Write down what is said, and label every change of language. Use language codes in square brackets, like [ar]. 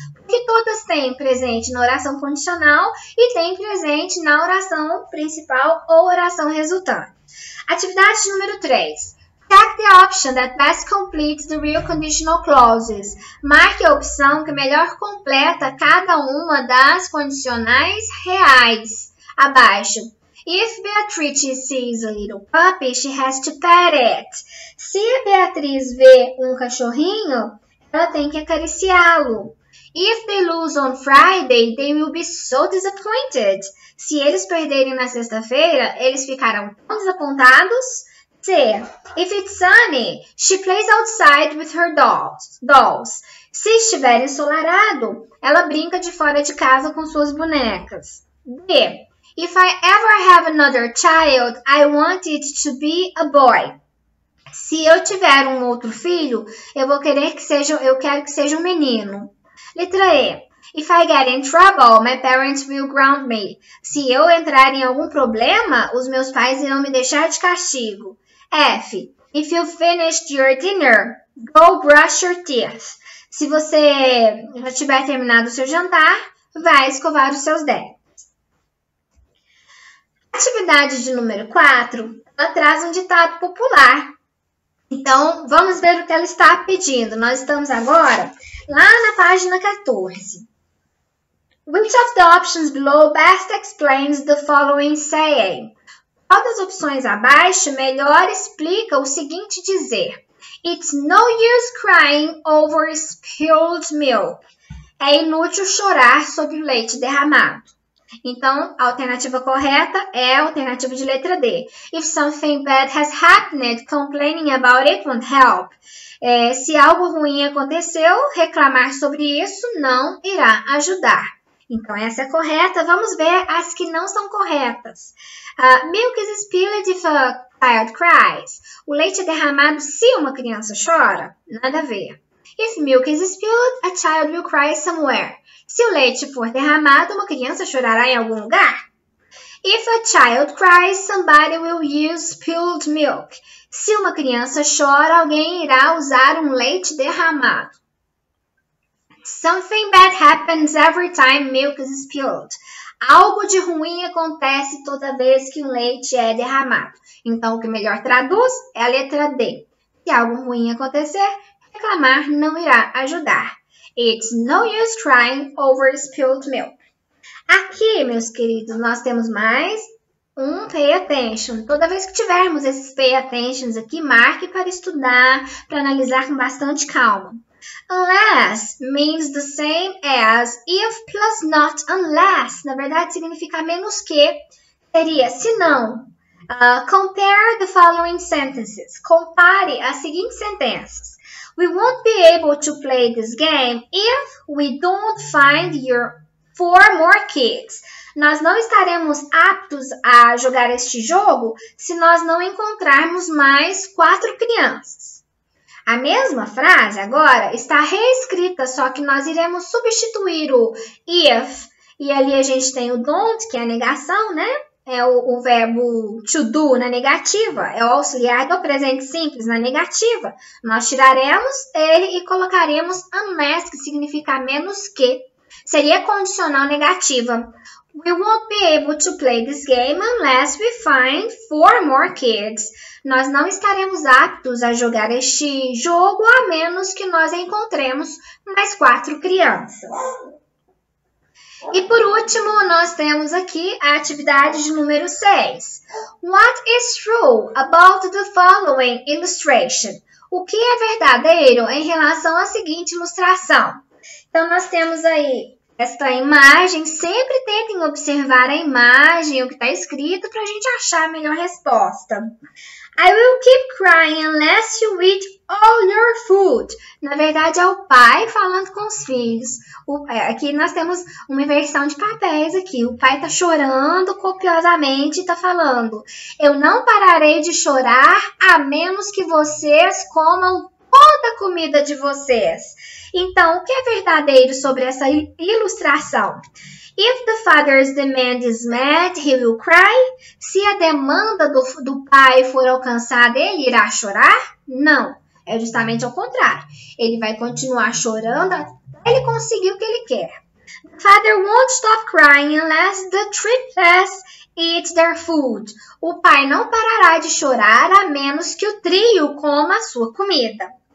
[pt] Porque todas têm presente na oração condicional e têm presente na oração principal ou oração resultante. Atividade número 3. [en] Check the option that best completes the real conditional clauses. [pt] Marque a opção que melhor completa cada uma das condicionais reais. Abaixo. [en] If Beatrice sees a little puppy, she has to pet it. [pt] Se a Beatriz vê um cachorrinho, ela tem que acariciá-lo. [en] If they lose on Friday, they will be so disappointed. [pt] Se eles perderem na sexta-feira, eles ficarão tão desapontados. C. [en] If it's sunny, she plays outside with her dolls. [pt] Se estiver ensolarado, ela brinca de fora de casa com suas bonecas. D. [en] If I ever have another child, I want it to be a boy. [pt] Se eu tiver um outro filho, eu quero que seja um menino. Letra E. [en] If I get in trouble, my parents will ground me. [pt] Se eu entrar em algum problema, os meus pais irão me deixar de castigo. F. [en] If you finished your dinner, go brush your teeth. [pt] Se você já tiver terminado o seu jantar, vai escovar os seus dentes. Atividade de número 4, ela traz um ditado popular. Então, vamos ver o que ela está pedindo. Nós estamos agora lá na página 14. [en] Which of the options below best explains the following saying? [pt] Qual das opções abaixo melhor explica o seguinte dizer? [en] It's no use crying over spilled milk. [pt] É inútil chorar sobre o leite derramado. Então, a alternativa correta é a alternativa de letra D. [en] If something bad has happened, complaining about it won't help. [pt] Se algo ruim aconteceu, reclamar sobre isso não irá ajudar. Então, essa é correta. Vamos ver as que não são corretas. [en] Milk is spilled if a child cries. [pt] O leite é derramado se uma criança chora? Nada a ver. [en] If milk is spilled, a child will cry somewhere. [pt] Se o leite for derramado, uma criança chorará em algum lugar? [en] If a child cries, somebody will use spilled milk. [pt] Se uma criança chora, alguém irá usar um leite derramado. [en] Something bad happens every time milk is spilled. [pt] Algo de ruim acontece toda vez que o leite é derramado. Então, o que melhor traduz é a letra D. Se algo ruim acontecer, reclamar não irá ajudar. [en] It's no use crying over spilled milk. [pt] Aqui, meus queridos, nós temos mais um pay attention. Toda vez que tivermos esses pay attentions aqui, marque para estudar, para analisar com bastante calma. [en] Unless means the same as if plus not unless. [pt] Na verdade, significa menos que. Seria se não. [en] Compare the following sentences. [pt] Compare as seguintes sentenças. [en] We won't be able to play this game if we don't find your 4 more kids. [pt] Nós não estaremos aptos a jogar este jogo se nós não encontrarmos mais 4 crianças. A mesma frase agora está reescrita, só que nós iremos substituir o if, e ali a gente tem o don't, que é a negação, né? É o verbo to do na negativa, é o auxiliar do presente simples na negativa. Nós tiraremos ele e colocaremos unless, que significa menos que. Seria condicional negativa. [en] We won't be able to play this game unless we find 4 more kids. [pt] Nós não estaremos aptos a jogar este jogo a menos que nós encontremos mais 4 crianças. E por último, nós temos aqui a atividade de número 6. [en] What is true about the following illustration? [pt] O que é verdadeiro em relação à seguinte ilustração? Então, nós temos aí esta imagem. Sempre tentem observar a imagem, o que está escrito, para a gente achar a melhor resposta. [en] I will keep crying unless you eat all your food. [pt] Na verdade, é o pai falando com os filhos. Aqui nós temos uma inversão de papéis aqui. O pai está chorando copiosamente e está falando: eu não pararei de chorar a menos que vocês comam toda a comida de vocês. Então, o que é verdadeiro sobre essa ilustração? [en] If the father's demand is met, he will cry. [pt] Se a demanda do pai for alcançada, ele irá chorar? Não, é justamente ao contrário. Ele vai continuar chorando até ele conseguir o que ele quer. [en] The father won't stop crying unless the triplets eat their food. [pt] O pai não parará de chorar a menos que o trio coma a sua comida.